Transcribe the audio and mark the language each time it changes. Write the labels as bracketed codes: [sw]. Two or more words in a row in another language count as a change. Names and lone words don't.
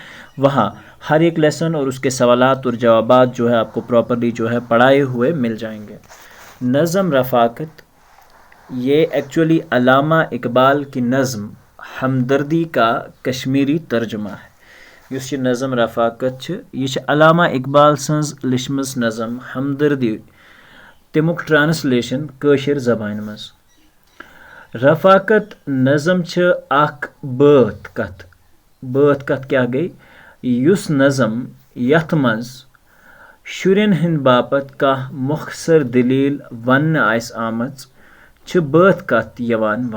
[hi] वहाँ हर एक लेसन और उसके सवालात और जवाबात जो है आपको प्रॉपरली जो है पढ़ाए हुए मिल जाएंगे। नज़म रफ़ाकत ये एक्चुअली अल्लामा इकबाल की नज़म हमदर्दी का कश्मीरी तर्जुमा है। [ks] युस ये नज़म रफ़ाकत ये अल्लामा इकबाल सन्स लिशमस नज़म हमदर्दी तमुक ट्रांसलेशन कशिर ज़बान मज। रफ़ाकत नज़म अख बात कथ क्या गई युस नज़म यथ मज शुरन हिंद बापत का मुख्तसर दलील वन आइस आमज बात कथ यवान वन।